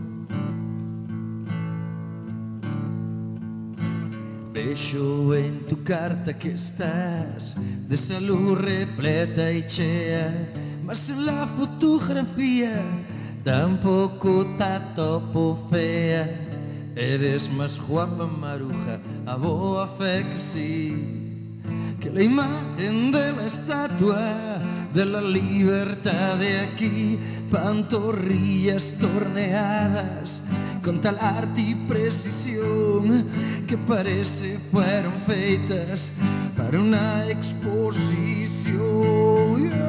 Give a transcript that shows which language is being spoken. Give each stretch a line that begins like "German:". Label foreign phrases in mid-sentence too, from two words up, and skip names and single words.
Spanish: Vexo en tu carta que estás de salud repleta
Galician: e chea,
Spanish: mas en la fotografía tampoco
Galician: ta topo
Spanish: fea. Eres más guapa, Maruja,
Galician: a boa fe
Spanish: que sí, que la imagen de la estatua de la libertad de aquí, pantorrillas torneadas con tal arte y precisión que parece fueron feitas para una exposición.